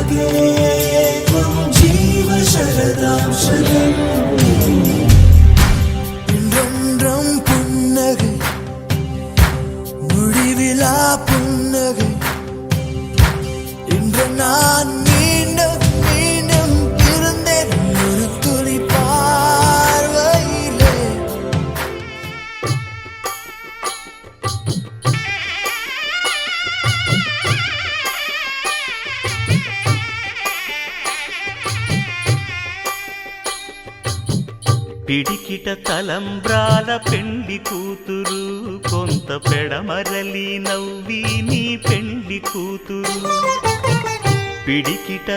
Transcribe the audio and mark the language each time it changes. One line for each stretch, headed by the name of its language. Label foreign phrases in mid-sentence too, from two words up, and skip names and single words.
Sanskrit: त्वं जीव शरदां शतम्
Tamil: இன்றொன்றும் புன்னகை முடிவிலா புன்னகை இன்று நான் மீண்டும் மீண்டும் இருந்தேன் ஒரு துளி பார்வையிலே
Telugu: పిడికిట తలంబ్రాల పెండి కూతురు కొంత పెడమరలి నవ్వి నీ పెండి కూతురు పిడికిట